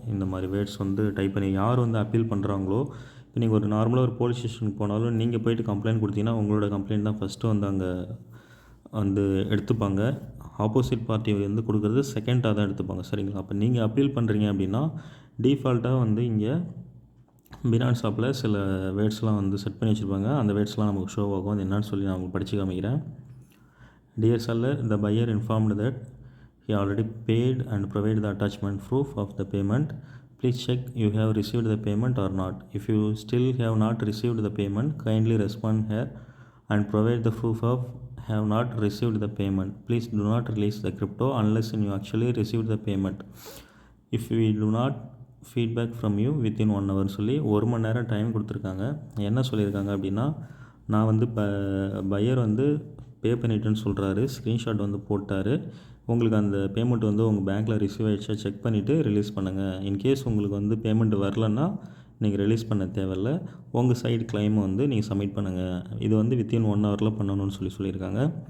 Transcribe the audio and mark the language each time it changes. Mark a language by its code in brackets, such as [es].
[ta] இந்த மாதிரி வேர்ட்ஸ் வந்து டைப் பண்ணி யார் வந்து அப்பீல் பண்ணுறாங்களோ, இப்போ நீங்கள் ஒரு நார்மலாக ஒரு போலீஸ் ஸ்டேஷனுக்கு போனாலும் நீங்கள் போய்ட்டு கம்ப்ளைண்ட் கொடுத்தீங்கன்னா உங்களோட கம்ப்ளைண்ட் தான் ஃபஸ்ட்டு வந்து அங்கே வந்து எடுத்துப்பாங்க. ஆப்போசிட் பார்ட்டி வந்து கொடுக்குறது செகண்டாக தான் எடுத்துப்பாங்க. சரிங்களா? அப்போ நீங்கள் அப்பீல் பண்ணுறீங்க அப்படின்னா டிஃபால்ட்டாக வந்து இங்கே பினான்ஸ் ஆப்பில் சில வேர்ட்ஸ்லாம் வந்து செட் பண்ணி வச்சுருப்பாங்க. அந்த வேர்ட்ஸ்லாம் நமக்கு ஷோ ஆகும். அது என்னன்னு சொல்லி நான் உங்களுக்கு படித்து காமிக்கிறேன். [en] Dear seller, the buyer informed that he already paid and provided the attachment proof of the payment. Please check you have received the payment or not. If you still have not received the payment, kindly respond here and provide the proof of have not received the payment. Please do not release the crypto unless you actually received the payment. If we do not feedback from you within 1 hour [ta] சொல்லி 1 மணி நேரம் time கொடுத்துருக்காங்க. என்ன சொல்லியிருக்காங்க அப்படின்னா, நான் வந்து pier வந்து பே பண்ணிட்டேன்னு சொல்கிறாரு. ஸ்க்ரீன்ஷாட் வந்து போட்டார். உங்களுக்கு அந்த பேமெண்ட் வந்து உங்கள் பேங்க்கில் ரிசீவ் ஆகிடுச்சா செக் பண்ணிவிட்டு ரிலீஸ் பண்ணுங்கள். இன்கேஸ் உங்களுக்கு வந்து பேமெண்ட் வரலன்னா நீங்கள் ரிலீஸ் பண்ண தேவையில்ல. உங்கள் சைடு கிளைமை வந்து நீங்கள் சப்மிட் பண்ணுங்கள். இது வந்து வித்தின் 1 hourல பண்ணணும்னு சொல்லியிருக்காங்க.